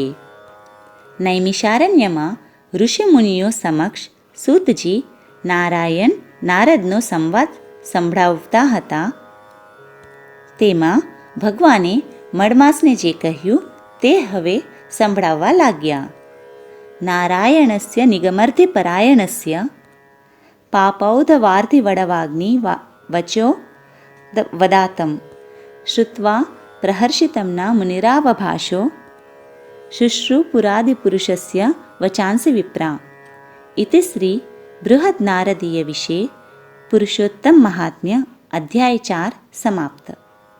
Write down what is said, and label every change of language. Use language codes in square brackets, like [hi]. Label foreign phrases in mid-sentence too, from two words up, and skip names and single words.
[gu] નૈમિષારણ્યમાં ઋષિમુનિઓ સમક્ષ સૂતજી નારદનો સંવાદ સંભળાવતા હતા. તેમાં ભગવાને મડમાસને જે કહ્યું તે હવે સંભળાવવા લાગ્યા. [sa] નારાયણસ્ય નિગમર્ધિપરાયણસ્ય पापौधवार्धिवडवाग्नि वचो वदातं श्रुत्वा प्रहर्षितं न मुनिरावभाषो शुश्रूपुरादिपुरुषस्य वचांसि विप्रा। इति श्री बृहद्नारदीय विषये पुरुषोत्तम महात्म्य अध्याय 4 समाप्त।